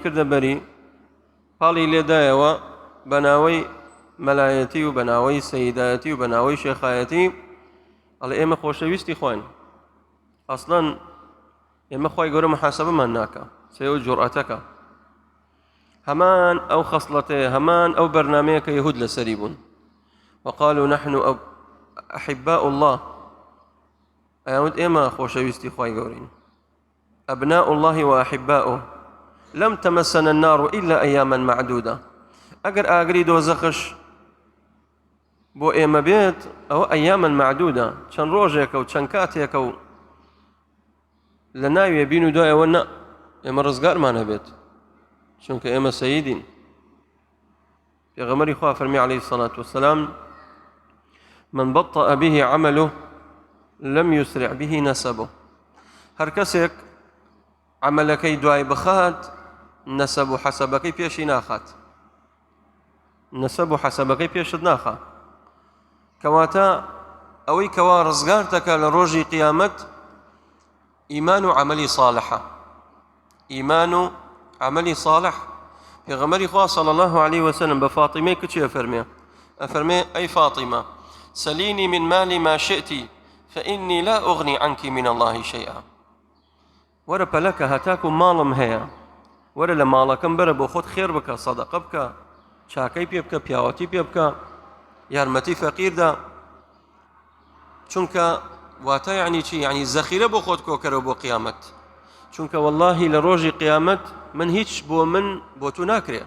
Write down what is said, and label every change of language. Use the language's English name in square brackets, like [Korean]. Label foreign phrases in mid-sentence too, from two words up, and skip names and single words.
[Central Kurdish] کردە بەری پاڵی لێدایەوە بە ناوەی مەلایەتی و بە ناوەی سەییدایەتی و بە ناوەی شێخایەتی ئەڵێ ئێمە خۆشەویستی خوین ئەسڵەن ئێمە خوای گەورە محاسەبەمان ناکە سێوە جورئەتەکە هەمان ئەو خەسڵەتەیە هەمان ئەو بەرنامەیە کە یەهود لەسەری بوون [Arabic] وقالوا نحن أحباء الله [Central Kurdish] ئەیانوت ئێمە خۆشەویستی خوای گەورەین [Arabic] أبناء الله وأحباؤه لم تمسنا النار إلا أياما معدودة [Central Kurdish] ئەگەر ئاگری دۆزەخش بۆ ئێمە بێت ئەوە [Arabic] ئەیاما معدودە [Central Kurdish] چەند ڕۆژێکە و چەند کاتێکە و لە ناوێ بین و دوایەوە نە ئێمە ڕزگارمان هەبێت چونکە ئێمە سەییدین پێغەمبەری خوا فەرمی [Arabic] عەلەیهی الصەلاة وەسەلام من بطأ به عمله لم يسرع به نسبه [Central Kurdish] هەر کەسێک عەمەلەکەی دوای بخات نەسەب و حەسەبەکەی پێشی ناخات، نەسەب و حەسەبەکەی پێشت ناخا. کەواتە ئەوەی کەوا ڕزگار دەکا لە ڕۆژی قیامەت ئیمان و عەمەلی صالحە، ئیمان و عەمەلی صالح. پێغەمبەری خوا [Arabic] صلی الله عليه وسلم [Central Kurdish] بە فاتیمەی کچی ئەفەرمێ ئەی [Arabic] فاطمة سليني من مالي ما شئت فإني لا أغني عنك من الله شيئا. [Central Kurdish] وەرە پەلەکە هەتاکو ماڵم هەیە، وەرە لە ماڵەکەم بەرە بۆ خۆت خێر بکە، سەدەقە بکە، چاکەی پێ بکە، پیاوەتی پێ بکە، یارمەتی فەقیردا. چونکە واتە یعنی چی؟ یعنی زەخیرە بۆ خۆت کۆکەرەوە بۆ قیامەت. چونکە واللهی لە ڕۆژی قیامەت من هیچ بۆ تو ناکرێت.